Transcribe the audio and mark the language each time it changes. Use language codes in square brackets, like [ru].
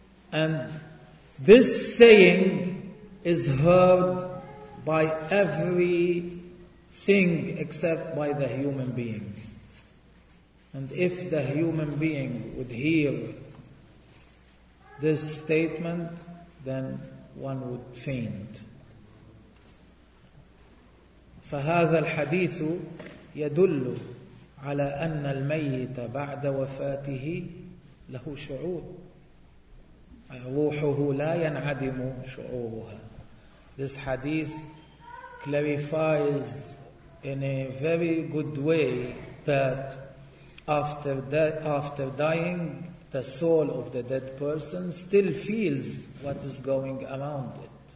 [en] And this saying is heard by everything except by the human being. And if the human being would hear this statement, then one would faint. [ar] فهذا الحديث يدل على أن الميت بعد وفاته له شعور. روحه لا ينعدم شعورها. [en] This hadith clarifies in a very good way that after dying, the soul of the dead person still feels what is going around it.